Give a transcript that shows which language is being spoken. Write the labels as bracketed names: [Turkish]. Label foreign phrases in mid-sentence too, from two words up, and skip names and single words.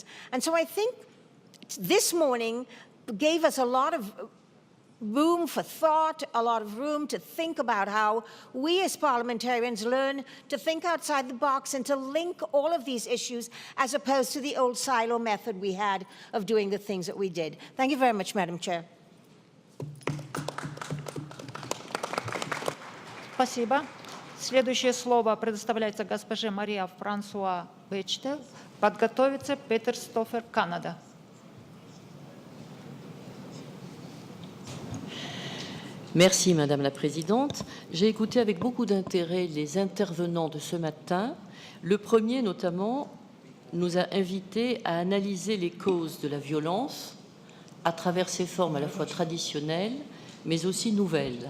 [English] And so I think this morning gave us a lot of room for thought, a lot of room to think about how we as parliamentarians learn to think outside the box and to link all of these issues as opposed to the old silo method we had of doing the things that we did. Thank you very much, Madam Chair. [Russian] Спасибо. Следующее слово предоставляется госпоже Мария Франсуа Бечте. Подготовится Петер Стофер, Канада. [French] Merci Madame la Présidente. J'ai écouté avec beaucoup d'intérêt les intervenants de ce matin. Le premier notamment nous a invités à analyser les causes de la violence à travers ses formes à la fois traditionnelles mais aussi nouvelles.